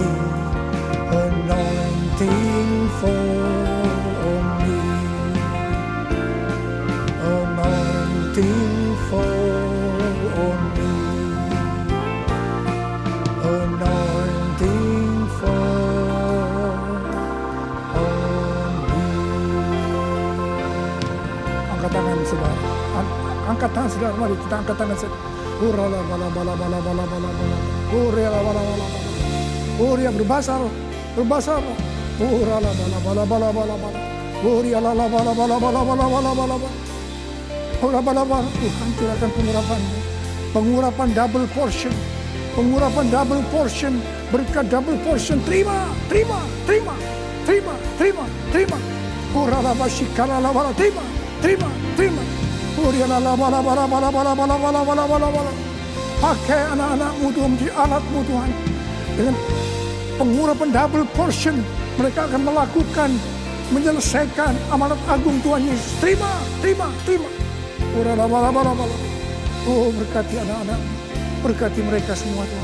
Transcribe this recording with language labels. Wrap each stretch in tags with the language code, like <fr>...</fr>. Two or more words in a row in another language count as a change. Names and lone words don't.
<en>Anointing, fall on me. Anointing, fall on me. Anointing, fall on me.</en> <id>Angkat tangan saudara. Angkat tangan saudara. Mari kita angkat tangan saudara. Urala bala bala bala bala bala bala. Urala bala bala bala. Uria berbahasa roh. Berbahasa roh. Urala bala bala bala bala bala. Uria la la bala bala bala bala bala bala bala. Ura bala bala. Tuhan curahkan pengurapan-Mu. Pengurapan</id> <en>double portion.</en> <id>Pengurapan</id> <en>double portion.</en> <id>Berkat</id> <en>double portion.</en> <id>Terima, terima, terima, terima, terima, terima. Urala basikala la bala. Terima, terima, terima. Uria la la bala bala bala bala bala bala bala bala bala. Pakai anak-anak-Mu Tuhan menjadi alat-Mu Tuhan. Dengan pengurapan</id> <en>double portion,</en> <id>mereka akan melakukan, menyelesaikan amanat agung Tuhan Yesus. Terima, terima, terima. Urala bala bala bala. Oh, berkati anak-anak-Mu, berkati mereka semua Tuhan.</id>